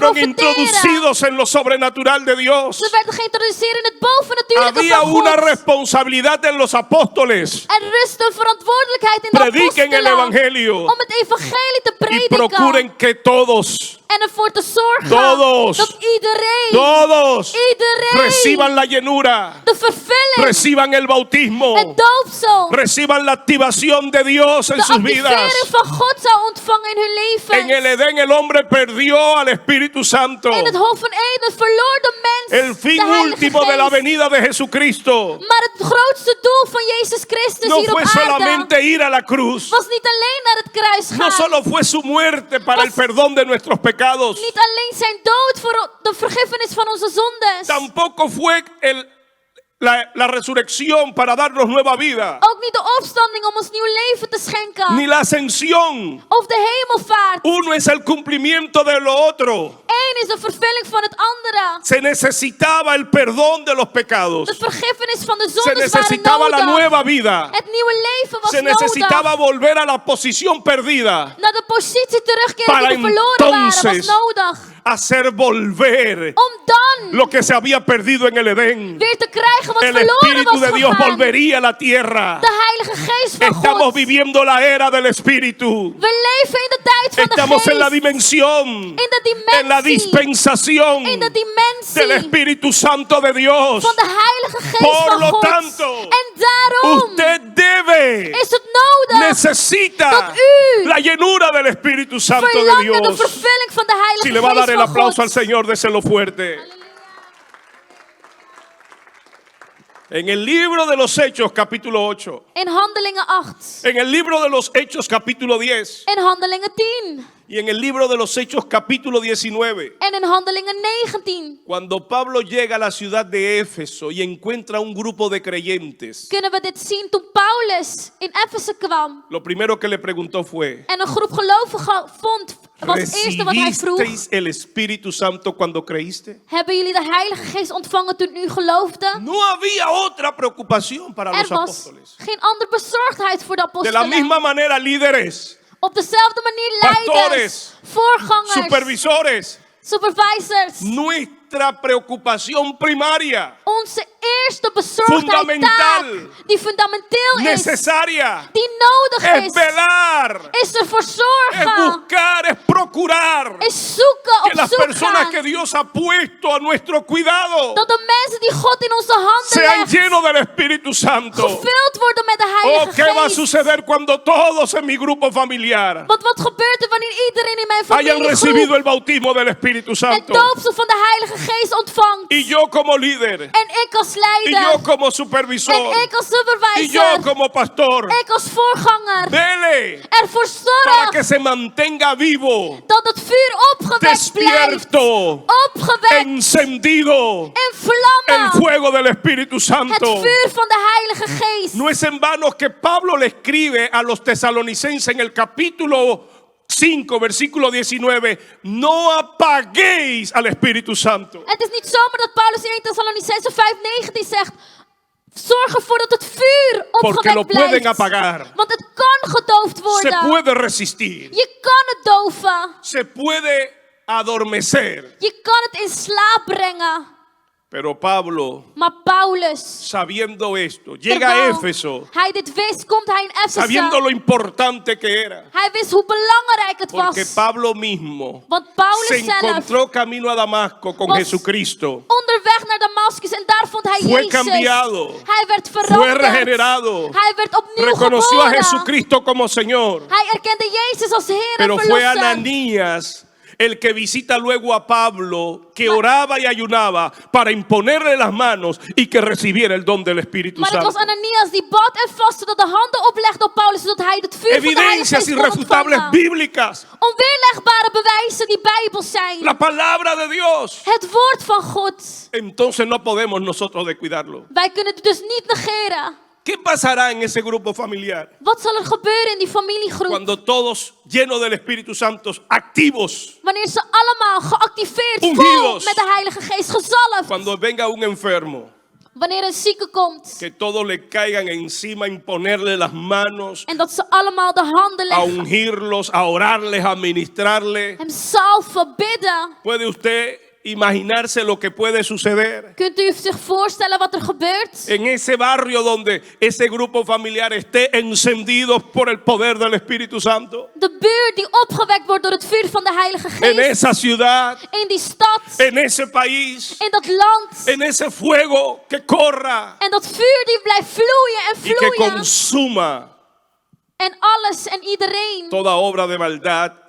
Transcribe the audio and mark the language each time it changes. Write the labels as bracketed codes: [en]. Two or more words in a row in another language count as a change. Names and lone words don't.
[es] Fueron [nl] profeteren. [es] introducidos en lo sobrenatural de Dios. [nl] Ze werden geïntroduceerd in het bovennatuurlijke [es] Había [nl] van [es] una [nl] God. [es] responsabilidad en los apóstoles. [nl] Er rust een verantwoordelijkheid in de [es] Prediquen el [nl] apostelen [es] evangelio [nl] om het evangelie te [es] y [nl] prediken. [es] procuren que todos [nl] En ervoor te zorgen [es] Todos. [nl] dat iedereen [es] reciban la llenura, [nl] de vervulling, [es] reciban el bautismo, [nl] het doopsel, [es] reciban la activación de Dios en [nl] de [es] sus [nl] activering [es] vidas. [nl] van God zou ontvangen in hun leven. [es] En el Edén el hombre perdió al Espíritu Santo. [nl] In het Hof van Eden verloor de mens [es] El fin [nl] de Heilige [es] último de la [nl] Geest. [es] venida de Jesucristo [nl] Maar het grootste doel van Jezus Christus [es] no [nl] hier op [es] fue [nl] aarde [es] solamente ir a la cruz, [nl] was niet alleen naar het kruis gaan. [es] no solo fue su muerte para el perdón de nuestros pecados, [nl] Niet alleen zijn dood voor de vergiffenis van onze zondes. [es] tampoco fue la resurrección para darnos nueva vida, [nl] Ook niet de opstanding om ons nieuw leven te schenken. [es] ni la ascensión. [nl] Of de hemelvaart. [es] Uno es el cumplimiento de lo otro. [nl] Eén is de vervulling van het andere. [es] Se necesitaba el perdón de los pecados. [nl] De vergiffenis van de [es] Se [nl] zondes waren [es] necesitaba la [nl] nodig. [es] nueva vida. [nl] Het nieuwe leven was [es] Se necesitaba [nl] nodig. [es] volver a la posición perdida. [nl] Naar de positie terugkeren [es] Para [nl] die we verloren waren [es] entonces [nl] was nodig. [es] hacer volver [nl] Om dan [es] lo que se había perdido en el Edén. [nl] weer te krijgen wat [es] El [nl] verloren [es] Espíritu [nl] was [es] de Dios [nl] gegaan. [es] volvería a la tierra. [nl] De Heilige Geest van [es] Estamos [nl] God. [es] viviendo la era del Espíritu. [nl] We leven in de tijd van de [es] Estamos en la [nl] Geest. [es] dimensión, [nl] In de dimensie. [es] en la dispensación [nl] In de dimensie [es] del Espíritu Santo de Dios. [nl] van de Heilige Geest [es] Por [nl] van [es] lo [nl] God. [es] tanto, [nl] En daarom [es] usted debe, [nl] is het nodig [es] necesita [nl] dat u [es] la llenura del Espíritu Santo de [nl] verlangt naar de [es] Dios. [nl] vervulling van de Heilige [es] Si le va a dar [nl] Geest [es] el [nl] van [es] aplauso al [nl] God. [es] Señor, déselo fuerte. En el libro de los Hechos, capítulo 8. [nl] In Handelingen 8. [es] En el libro de los Hechos, capítulo 10. [nl] In Handelingen 10. [es] Y en el libro de los Hechos, capítulo 19. [nl] En in Handelingen 19. [es] Cuando Pablo llega a la ciudad de Éfeso y encuentra un grupo de creyentes, [nl] Kunnen we dit zien toen Paulus in Efeze kwam. [es] lo primero que le preguntó fue: [nl] En een groep gelovigen vond. Was het eerste wat hij vroeg. [es] ¿recibisteis el Espíritu Santo cuando creíste? [nl] Hebben jullie de Heilige Geest ontvangen toen u geloofde? [es] No había otra preocupación para [nl] Er [es] los [nl] was [es] apóstoles. [nl] geen andere bezorgdheid voor de [es] De la [nl] apostelen. [es] misma manera, líderes, [nl] Op dezelfde manier leiders, [es] Pastores, [nl] voorgangers, [es] supervisores, [nl] supervisors. [es] nuestra preocupación primaria, [nl] Onze eerste bezorgdheid [es] Fundamental. [nl] taak, die fundamenteel is, [es] necesaria, [nl] die nodig [es] es [nl] is, [es] velar, [nl] is ervoor [es] es [nl] zorgen, [es] buscar, es procurar [nl] is zoeken, [es] que [nl] op [es] las [nl] zoek [es] personas [nl] gaan. [es] que Dios ha puesto a nuestro cuidado [nl] Dat de mensen die God in onze handen [es] sean [nl] legt, [es] llenos del Espíritu Santo. [nl] gevuld worden met de [es] Oh, [nl] Heilige [es] ¿qué va a [nl] Geest. [es] suceder cuando todos en mi grupo familiar [nl] Want wat gebeurt er wanneer iedereen in mijn [es] hayan recibido [nl] familiegroep [es] el bautismo del Espíritu [nl] het [es] Santo? [nl] doopsel van de Heilige Geest ontvangt? [es] Y yo como líder, [nl] En ik als [es] y [nl] leider, [es] yo como [nl] en [es] supervisor, [nl] ik als [es] y yo [nl] supervisor, [es] como pastor, [nl] ik als voorganger, [es] vele [nl] ervoor [es] para que [nl] zorg [es] se mantenga vivo, [nl] dat het vuur opgewekt blijft, [es] despierto, [nl] opgewekt, [es] encendido [nl] in [es] el [nl] vlammen, [es] fuego del Espíritu [nl] het [es] Santo. [nl] vuur van de Heilige Geest. [es] No es en vano que Pablo le escribe a los tesalonicenses en el capítulo 5, versículo 19, no apaguéis al Espíritu Santo. [nl] Het is niet zomaar dat Paulus in 1 Thessalonicenzen 5:19 zegt, zorg ervoor dat het vuur [es] Porque lo [nl] opgewekt [es] pueden [nl] blijft. [es] apagar, [nl] Want het kan gedoofd [es] se [nl] worden. [es] puede resistir, [nl] Je kan het doven. [es] se puede adormecer. [nl] Je kan het in slaap brengen. [es] Pero Pablo, [nl] Maar Paulus, [es] sabiendo esto, llega a [nl] terwijl [es] Éfeso, [nl] hij dit wist, komt hij in [es] sabiendo [nl] Efeze. [es] lo importante que era. [nl] Hij wist hoe belangrijk het [es] Porque [nl] was. [es] Pablo mismo [nl] Want Paulus [es] se [nl] zelf [es] encontró camino a Damasco con [nl] was [es] Jesucristo. [nl] onderweg naar Damascus en daar vond hij [es] Fue [nl] Jezus. [es] cambiado. [nl] Hij werd [es] Fue [nl] veranderd. [es] regenerado. [nl] Hij werd opnieuw [es] Reconoció a [nl] geboren. [es] Jesucristo como Señor. [nl] Hij erkende Jezus als Heer [es] Pero [nl] en [es] fue [nl] Verlosser. [es] Ananías el que visita luego a Pablo, que oraba y ayunaba para imponerle las manos y que recibiera el don del Espíritu [nl] Maar het was [es] Santo. [nl] Ananias die bad en vastte, dat de handen oplegde op Paulus, zodat hij het vuur van de Heilige [es] Evidencias [nl] Geest kon [es] irrefutables [nl] ontvangen. [es] bíblicas. [nl] Onweerlegbare bewijzen die bijbels zijn. [es] La palabra de Dios. [nl] Het woord van God. [es] Entonces no podemos nosotros descuidarlo. [nl] Wij kunnen het dus niet negeren. [es] ¿Qué pasará en ese grupo familiar? [nl] Wat zal er gebeuren in die familiegroep? [es] Cuando todos llenos del Espíritu Santo, activos, [nl] Wanneer ze allemaal geactiveerd, vol [es] Ungidos. [nl] met de Heilige Geest, gezalfd. [es] cuando venga un enfermo, [nl] Wanneer een zieke komt. [es] que todos le caigan encima, a imponerle las manos, [nl] En dat ze allemaal de handen [es] a [nl] leggen. [es] ungirlos, a orarles, a ministrarles. [nl] Hem salven, bidden. [es] ¿Puede usted imaginarse lo que puede suceder [nl] Kunt u zich voorstellen wat er gebeurt? [es] en ese barrio donde ese grupo familiar esté encendido por el poder del Espíritu Santo? [nl] De buurt die opgewekt wordt door het vuur van de Heilige [es] En [nl] Geest. [es] esa ciudad, [nl] In die stad. [es] en ese país, [nl] In dat land. [es] en ese fuego que corra [nl] En dat vuur die blijft vloeien en [es] y que [nl] vloeien. [es] consuma [nl] En alles en iedereen. [es] toda obra de maldad y